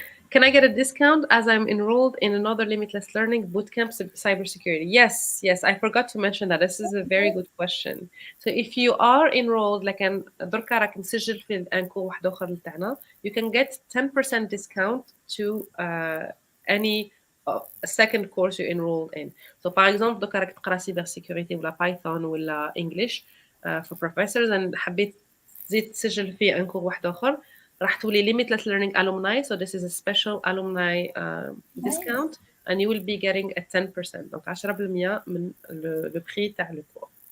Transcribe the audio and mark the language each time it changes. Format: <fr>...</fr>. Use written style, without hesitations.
<en>Can I get a discount as I'm enrolled in another Limitless Learning Bootcamp Cybersecurity? Yes, yes. I forgot to mention that. This is a very good question. So if you are enrolled, like</en> <ar>دركا راك مسجل في الانكو واحد اخر لتاعنا,</ar> <en>you can get 10% discount to any second course you enrolled in. So</en> <fr>par exemple</fr> <ar>دركا راك تقرا سيبر سيكوريتي ولا بايثون ولا انجلش</ar> <en>for professors, and</en> <ar>حبيت تزيد تسجل في انكو واحد اخر, راح تولي limitless learning alumni.</ar> <en>So this is a special alumni discount, and you will be getting a 10%.</en> <fr>Donc 10%</fr> <ar>من</ar> <fr>le prix</fr> <ar>تاع</ar> <fr>le cours.</fr>